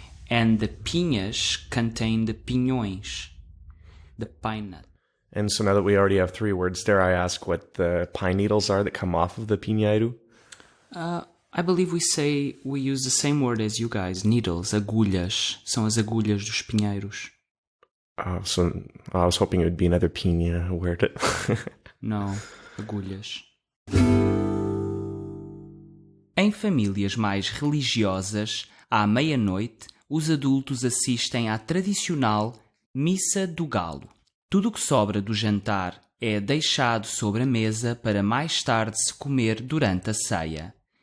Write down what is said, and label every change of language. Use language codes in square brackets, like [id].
[en] And the pinhas contain the pinhões. The pine nut. And so now that we already have three words, dare I ask what the pine needles are that come off of the pinheiro? I believe we use the same word as you guys, needles, agulhas. [pt] São as agulhas dos pinheiros. [en] So I was hoping it would be another piña word. [pt] Não, agulhas. Em famílias mais religiosas, à meia-noite, os adultos assistem à tradicional Missa do Galo. Tudo o que sobra do jantar é deixado sobre a mesa para mais tarde se comer durante a ceia.